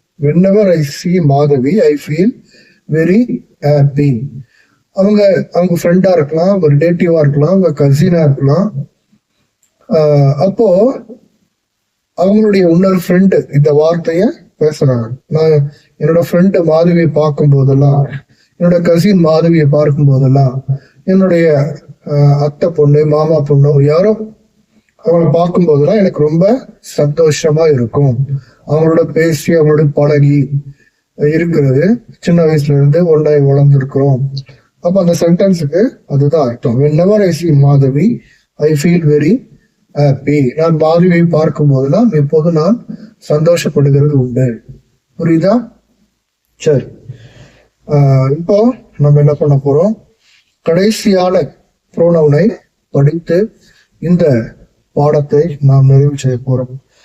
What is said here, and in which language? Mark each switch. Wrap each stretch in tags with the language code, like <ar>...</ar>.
<en>Whenever I see Madhavi, I feel very happy.</en> <ta>அவங்க ஃப்ரெண்டா இருக்கலாம், அவங்க ரிலேட்டிவா இருக்கலாம், அவங்க கசினா இருக்கலாம். அப்போ அவங்களுடைய இன்னொரு ஃப்ரெண்டு இந்த வார்த்தைய பேசுறாங்க. நான் என்னோட ஃப்ரெண்டு மாதவியை பார்க்கும் போதெல்லாம், என்னோட கசின் மாதவியை பார்க்கும் போதெல்லாம், என்னுடைய அத்தை பொண்ணு, மாமா பொண்ணு, யாரோ அவங்கள பார்க்கும் போதெல்லாம் எனக்கு ரொம்ப சந்தோஷமா இருக்கும். அவங்களோட பேசி, அவங்களோட பழகி இருக்கிறது, சின்ன வயசுல இருந்து ஒன்றாய் வளர்ந்துருக்கிறோம். அப்ப அந்த சென்டென்ஸுக்கு அதுதான் அர்த்தம்.</ta> <en>whenever I see Madhavi, I feel very happy.</en> <ta>நான் மாதவியை பார்க்கும் போதெல்லாம் எப்போது நான் சந்தோஷப்படுகிறது உண்டு. புரியுதா? சரி, இப்போ நம்ம என்ன பண்ண போறோம், கடைசியான ப்ரோனவுனை படித்து இந்த பாடத்தை நாம் நிறைவு செய்ய போறோம்.</ta>